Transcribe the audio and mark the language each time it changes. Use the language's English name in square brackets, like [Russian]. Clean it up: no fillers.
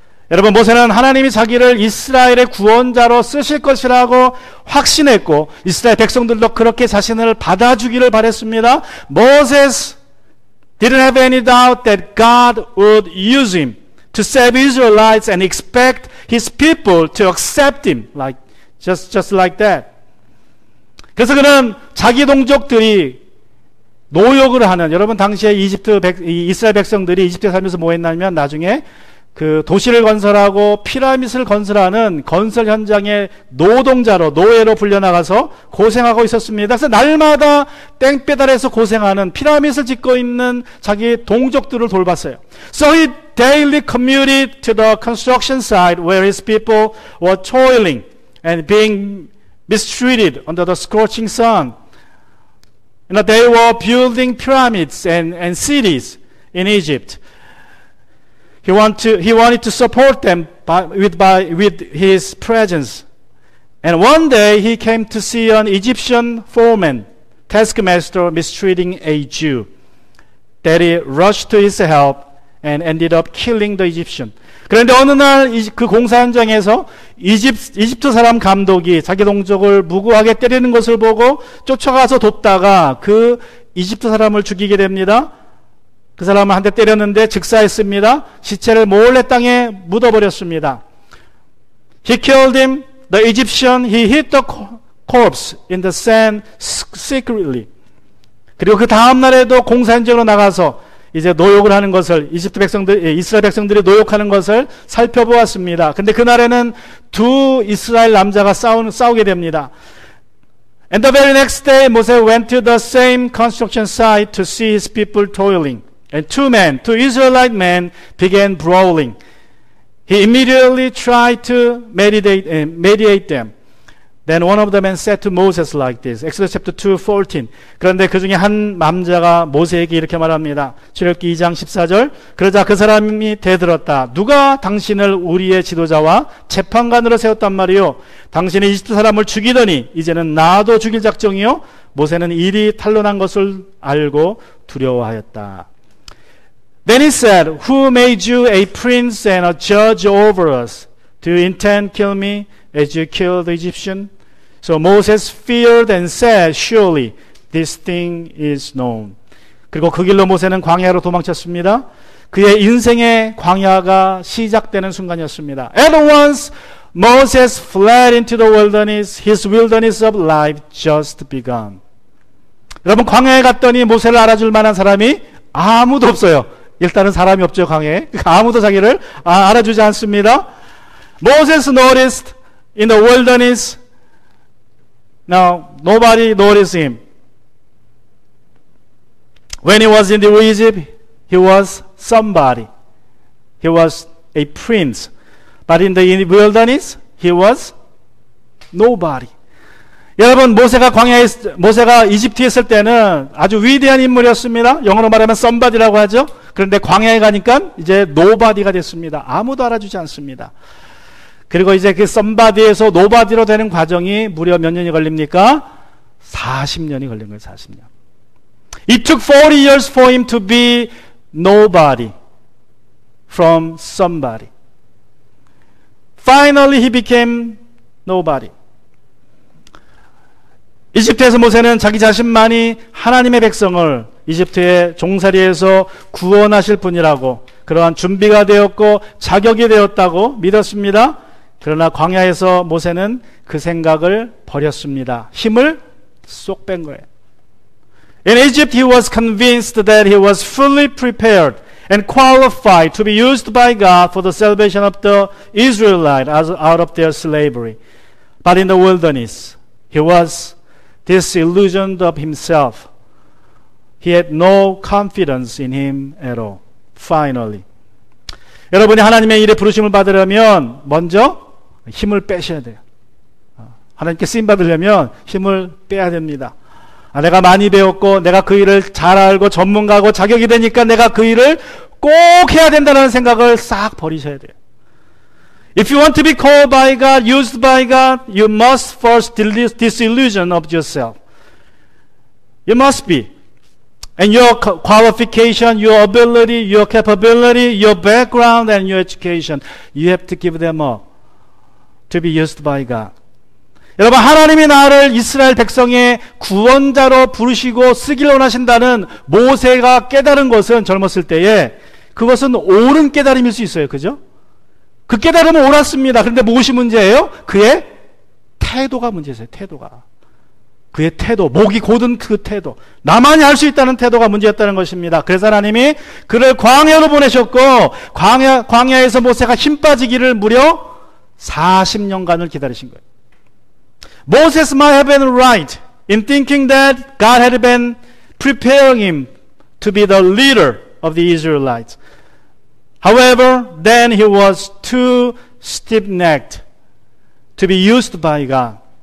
[Korean] 여러분, 모세는 하나님이 자기를 이스라엘의 구원자로 쓰실 것이라고 확신했고 이스라엘 백성들도 그렇게 자신을 받아주기를 바랬습니다. [English] Moses didn't have any doubt that God would use him to save Israelites and expect his people to accept him, like just like that. [Korean] 그래서 그는 자기 동족들이 노역을 하는, 여러분 당시에 이스라엘 백성들이 이집트에 살면서 뭐 했냐면 나중에 그 도시를 건설하고 피라밋을 건설하는 건설 현장의 노예로 불려나가서 고생하고 있었습니다. 그래서 날마다 땡배달에서 고생하는 피라밋을 짓고 있는 자기 동족들을 돌봤어요. [English] So he daily commuted to the construction site where his people were toiling and being mistreated under the scorching sun. They were building pyramids and cities in Egypt. He wanted to support them with his presence. And one day he came to see an Egyptian foreman, taskmaster, mistreating a Jew. That he rushed to his help and ended up killing the Egyptian. [Korean] 그런데 어느 날 그 공사 현장에서 이집트 사람 감독이 자기 동족을 무고하게 때리는 것을 보고 쫓아가서 돕다가 그 이집트 사람을 죽이게 됩니다. 그 사람을 한 대 때렸는데 즉사했습니다. 시체를 몰래 땅에 묻어버렸습니다. [English] He killed him, the Egyptian. He hid the corpse in the sand secretly. [Korean] 그리고 그 다음 날에도 공사 현장으로 나가서 이제 노역을 하는 것을 이스라엘 백성들이 노역하는 것을 살펴보았습니다. 근데 그날에는 두 이스라엘 남자가 싸우게 됩니다. [English] And the very next day, Moses went to the same construction site to see his people toiling. And two Israelite men began brawling. He immediately tried to mediate them. Then one of the men said to Moses like this. Exodus chapter 2:14. [Korean] 그런데 그 중에 한 남자가 모세에게 이렇게 말합니다. 출애굽기 2장 14절. 그러자 그 사람이 대들었다. 누가 당신을 우리의 지도자와 재판관으로 세웠단 말이요? 당신이 이집트 사람을 죽이더니 이제는 나도 죽일 작정이요? 모세는 일이 탄로난 것을 알고 두려워하였다. [English] Then he said, Who made you a prince and a judge over us? Do you intend to kill me as you killed the Egyptian? So Moses feared and said, Surely this thing is known. [Korean] 그리고 그 길로 모세는 광야로 도망쳤습니다. 그의 인생의 광야가 시작되는 순간이었습니다. [English] At once Moses fled into the wilderness. His wilderness of life just begun. [Korean] 여러분, 광야에 갔더니 모세를 알아줄 만한 사람이 아무도 없어요. 일단은 사람이 없죠, 광야에. 아무도 자기를 알아주지 않습니다. [English] Moses noticed in the wilderness, now nobody noticed him. When he was in the Egypt, he was somebody. He was a prince. But in the wilderness, he was nobody. [Korean] 여러분, 모세가 이집트에 있을 때는 아주 위대한 인물이었습니다. 영어로 말하면 somebody라고 하죠. 그런데 광야에 가니까 이제 nobody가 됐습니다. 아무도 알아주지 않습니다. 그리고 이제 그 somebody에서 nobody로 되는 과정이 무려 몇 년이 걸립니까? 40년이 걸린 거예요, 40년. [English] It took 40 years for him to be nobody from somebody. Finally, he became nobody. [Korean] 이집트에서 모세는 자기 자신만이 하나님의 백성을 이집트의 종살이에서 구원하실 분이라고, 그러한 준비가 되었고 자격이 되었다고 믿었습니다. 그러나 광야에서 모세는 그 생각을 버렸습니다. 힘을 쏙 뺀 거예요. [English] In Egypt, he was convinced that he was fully prepared and qualified to be used by God for the salvation of the Israelites out of their slavery. But in the wilderness, he was disillusioned of himself. He had no confidence in him at all. Finally. [Korean] 여러분이 하나님의 일에 부르심을 받으려면 먼저 힘을 빼셔야 돼요. 하나님께 쓰임 받으려면 힘을 빼야 됩니다. 내가 많이 배웠고 내가 그 일을 잘 알고 전문가고 자격이 되니까 내가 그 일을 꼭 해야 된다는 생각을 싹 버리셔야 돼요. [English] If you want to be called by God, used by God, you must first disillusion of yourself. You must be. And your qualification, your ability, your capability, your background, and your education, you have to give them up to be used by God. [Korean] 여러분, 하나님이 나를 이스라엘 백성의 구원자로 부르시고 쓰기를 원하신다는 모세가 깨달은 것은 젊었을 때에 그것은 옳은 깨달음일 수 있어요. 그죠? 그 깨달음은 옳았습니다. 그런데 무엇이 문제예요? 그의 태도가 문제였어요. 태도가. 그의 태도, 목이 곧은 그 태도, 나만이 할 수 있다는 태도가 문제였다는 것입니다. 그래서 하나님이 그를 광야로 보내셨고 광야에서 모세가 힘 빠지기를 무려 40년간을 기다리신 거예요. [English] Moses might have been right in thinking that God had been preparing him to be the leader of the Israelites. However, then he was too stiff-necked to be used by God.